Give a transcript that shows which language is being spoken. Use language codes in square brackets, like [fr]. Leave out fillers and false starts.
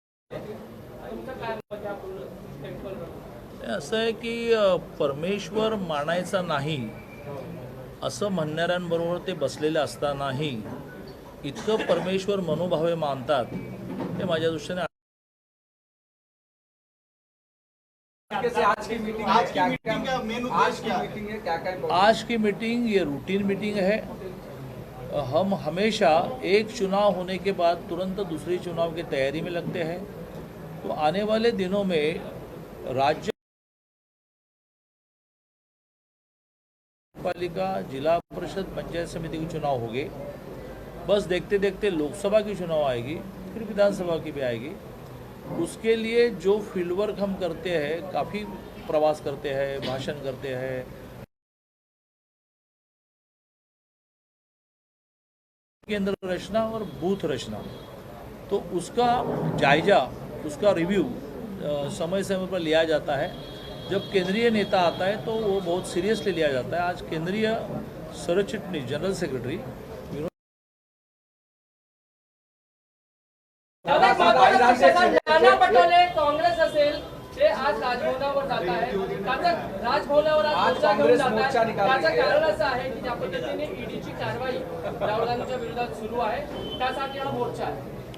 [mr] तुमचं काय मत आहे पूर्ण टेम्पलवर? असं आहे की परमेश्वर मानायचा नाही असं म्हणणाऱ्यांबरोबर ते बसलेले असतानाही इतकं परमेश्वर मनोभावे मानतात हे माझ्या दृष्टीने. [hi] आज की मीटिंग है, क्या क्या मेन आज की मीटिंग है, क्या क्या आज की मीटिंग ये रूटीन मीटिंग है. हम हमेशा एक चुनाव होने के बाद तुरंत दूसरी चुनाव की तैयारी में लगते हैं. तो आने वाले दिनों में राज्य पालिका, जिला परिषद, पंचायत समिति के चुनाव होंगे. बस देखते देखते लोकसभा की चुनाव आएगी, फिर विधानसभा की भी आएगी. उसके लिए जो फील्ड वर्क हम करते हैं, काफ़ी प्रवास करते हैं, भाषण करते हैं, केंद्र रचना और बूथ रचना, तो उसका जायजा, उसका रिव्यू समय समय पर लिया जाता है. जब केंद्रीय नेता आता है तो वो बहुत सीरियसली लिया जाता है. आज केंद्रीय सरचिटणीस, जनरल सेक्रेटरी [mr] नाना पटोले काँग्रेस असेल ते आज राजभवनावर जात आहे. राजभवनावर आज मोर्चा घेऊन जात आहे. त्याचं कारण असं आहे की ज्या पद्धतीने ईडीची कारवाई राहुल गांधींच्या विरोधात सुरू आहे त्यासाठी हा मोर्चा आहे.